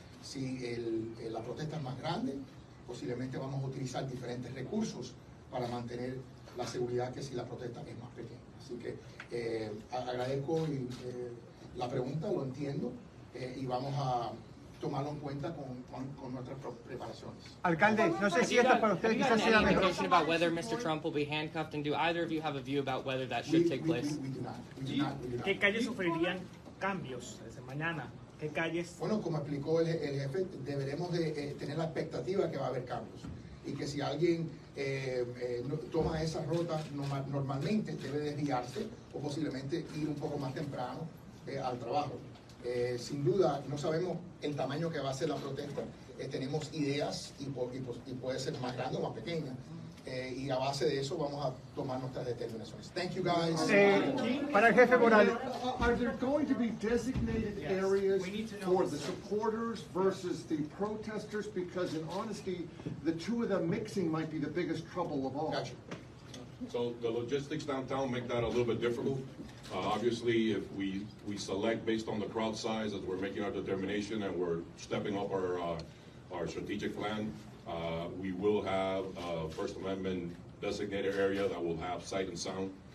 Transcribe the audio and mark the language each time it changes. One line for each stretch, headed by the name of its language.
Spanish: Si la protesta es más grande, posiblemente vamos a utilizar diferentes recursos para mantener la seguridad que si la protesta es más pequeña. Así que agradezco la pregunta, lo entiendo, y vamos a tomarlo en cuenta con nuestras preparaciones. Alcalde, no sé si esto para usted quizás sea mejor.
English: Information about whether Mr. Trump will be handcuffed, and do either of you have a view about whether that should take place? We do not.
Spanish: ¿Qué calles sufrirían cambios desde mañana? ¿Qué calles? Bueno, como explicó el jefe, deberemos de tener la expectativa que va a haber cambios y que si alguien toma esa ruta normalmente debe desviarse o posiblemente ir un poco más temprano al trabajo. Sin duda, no sabemos el tamaño que va a ser la protesta. Tenemos ideas y puede ser más grande o más pequeña. Y a base de eso vamos a tomar nuestras determinaciones.
English: Thank you guys.
Spanish: Para el jefe Morales.
English: Are there going to be designated areas for the supporters versus the protesters? Because in honesty, the two of them mixing might be the biggest trouble of all. Gotcha. So the logistics downtown make that a little bit difficult. Obviously, if we select based on the crowd size as we're making our determination and we're stepping up our strategic plan, we will have a First Amendment designated area that will have sight and sound.